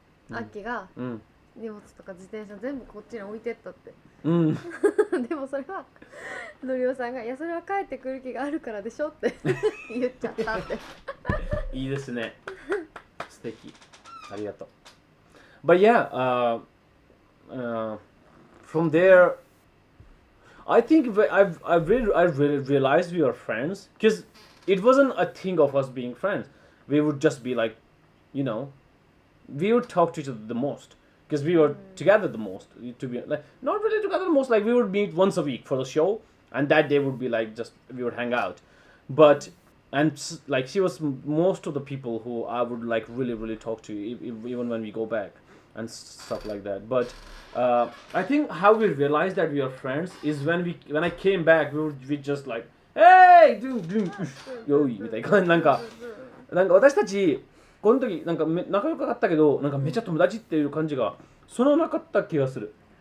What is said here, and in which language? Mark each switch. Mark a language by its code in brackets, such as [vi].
[ja] アッキが荷物とか自転車全部こっちに置いてったって。でもそれはのりおさんがいやそれは帰ってくる気があるからでしょって言っちゃったって。いいですね。素敵。ありがとう。 [en] But yeah, from there, I think I've really realized we are friends because it wasn't a thing of us being friends. We would just be like, you know, we would talk to each other the most because we were together the most. To be like not really together the most. Like we would meet once a week for the show, and that day would be like just we would hang out. But like she was most of the people who I would like really talk to even when we go back and stuff like that. But I think how we realized that we are friends is when I came back we just like hey yo [ja] みたいななんか私たちこの時なんか仲良かったけどなんかめちゃ友達っていう感じがそのなかった気がする。